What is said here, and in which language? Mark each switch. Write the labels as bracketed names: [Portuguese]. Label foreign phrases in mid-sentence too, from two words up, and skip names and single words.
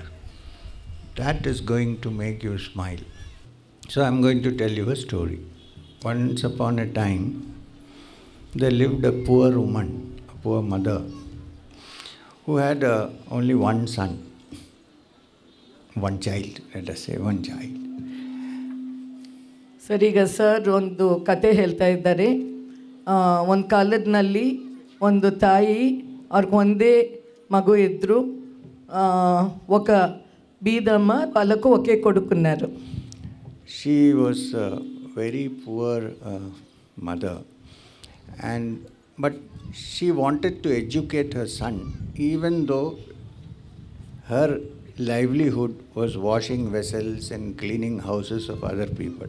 [English] That is going to make you smile. So I'm going to tell you a story. Once upon a time, there lived a poor woman, a poor mother, who had only one son, one child, let us say one child. [Kannada] ಸರಿಗ ಸರ್ ಒಂದು ಕತೆ ಹೇಳ್ತಾ ಇದ್ದಾರೆ. ಒಂದು ಕಾಲದಲ್ಲಿ ಒಂದು ತಾಯಿ ಅವ್ರಿಗೆ ಒಂದೇ [Telugu] మగ ఇద్దరు ఒక బీదమ్మ వాళ్ళకు ఒకే కొడుకున్నారు. [English] She was a very poor mother, but she wanted to educate her son, even though her livelihood was washing vessels and cleaning houses of other people.